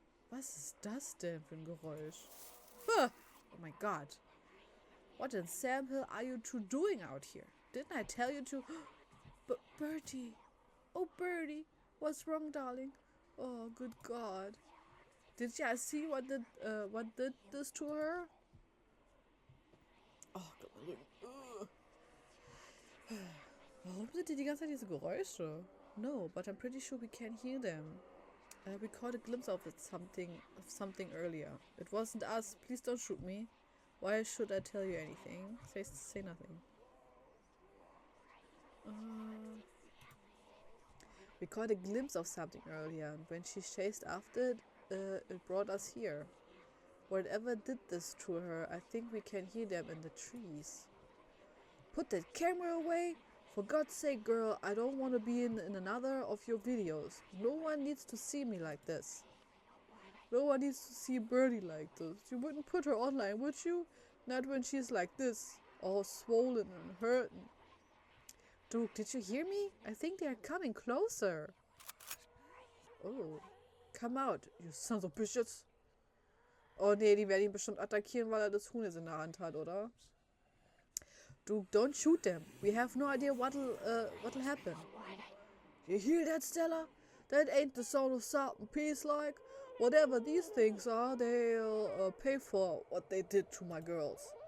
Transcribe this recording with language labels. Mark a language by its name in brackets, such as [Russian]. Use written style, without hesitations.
[German] Was ist das denn für ein Geräusch? [English] Huh! Oh my god. What in Sam Hill are you two doing out here? Didn't I tell you to... But Bertie! Oh, Bertie! What's wrong, darling? Oh, good god. Did you see what did this to her? [German] Oh, Gott. Warum sind die ganze Zeit diese Geräusche? [English] No, but I'm pretty sure we can hear them. We caught a glimpse of something earlier. It wasn't us. Please don't shoot me. Why should I tell you anything? Say nothing. We caught a glimpse of something earlier, and when she chased after it, it brought us here. Whatever did this to her, I think we can hear them in the trees. Put that camera away! For God's sake, girl, I don't want to be in another of your videos. No one needs to see me like this. No one needs to see Birdie like this. You wouldn't put her online, would you? Not when she's like this, all swollen and hurting. Duke, did you hear me? I think they are coming closer. Oh, come out, you sons of bitches. [German] Oh nee, die werden ihn bestimmt attackieren, weil das Huhn jetzt in der Hand hat, oder? [English] Duke, don't shoot them. We have no idea what'll happen. You hear that, Stella? That ain't the sound of salt and peace like. Whatever these things are, they'll pay for what they did to my girls.